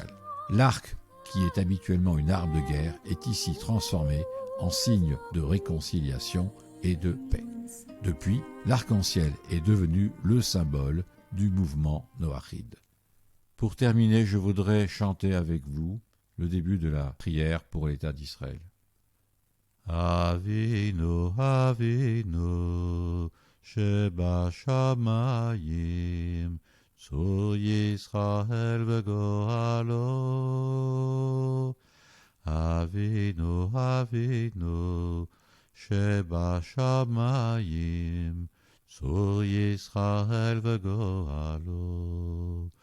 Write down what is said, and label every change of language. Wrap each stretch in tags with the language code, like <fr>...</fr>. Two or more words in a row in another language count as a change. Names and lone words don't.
<fr>L'arc, qui est habituellement une arme de guerre, est ici transformé en signe de réconciliation et de paix. Depuis, l'arc-en-ciel est devenu le symbole du mouvement noachide. Pour terminer, je voudrais chanter avec vous le début de la prière pour l'État d'Israël.</fr> <he>אבינו, אבינו, שבשמיים, צור ישראל וגואלו. אבינו, אבינו, שבשמיים, צור ישראל וגואלו.</he>